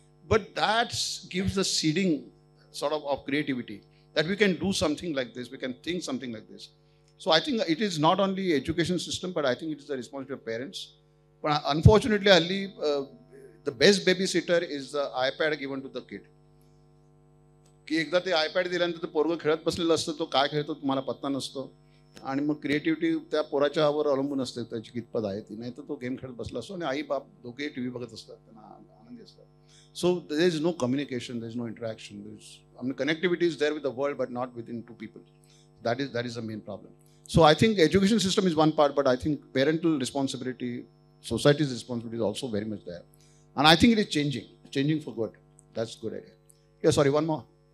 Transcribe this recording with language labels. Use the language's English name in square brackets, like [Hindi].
[English] But that gives the seeding sort of creativity that we can do something like this, we can think something like this. So I think it is not only education system, but I think it is the responsibility of parents. But unfortunately, Ali, the best babysitter is the iPad given to the kid. [Marathi] की एकदा ते iPad दिल्यानंतर ते पोरगं खेळत बसलेलं असतं, तो काय खेळतो तुम्हाला पत्ता नसतो. आणि मग क्रिएटिव्हिटी त्या पोराच्यावर अवलंबून असते त्याची कितपत आहे ती. नाही तर तो गेम खेळत बसला असतो आणि आई बाप दोघे TV बघत असतात, त्यांना आनंदी असतात. [English] So there is no communication, there is no interaction. I mean, connectivity is there with the world, but not within 2 people. That is the main problem. So I think education system is one part, but I think parental responsibility, society's responsibility is also very much there. And I think it is changing for good. That's a good idea. Yeah, sorry, one more.